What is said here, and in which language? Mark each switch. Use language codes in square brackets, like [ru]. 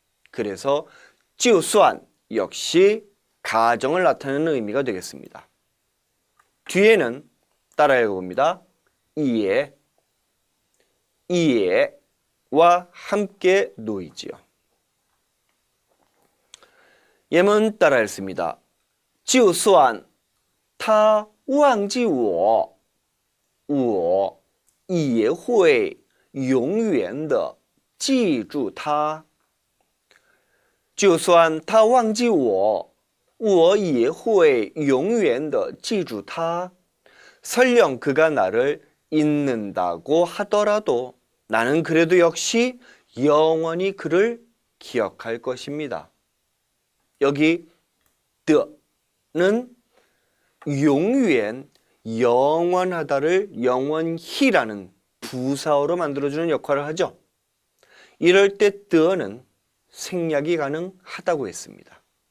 [ko] 그래서 就算 역시 가정을 나타내는 의미가 되겠습니다. 뒤에는 따라 읽어봅니다. 也 이에와 함께 놓이지요. 예문 따라 읽습니다. [zh] 就算他忘记我我也会永远的记住他就算他忘记我我也会永远的记住他 [ko] 설령 그가 나를 잊는다고 하더라도 나는 그래도 역시 영원히 그를 기억할 것입니다. 여기 는永远, 영원하다를 영원히라는 부사어로 만들어주는 역할을 하죠. 이럴 때 는 생략이 가능하다고 했습니다.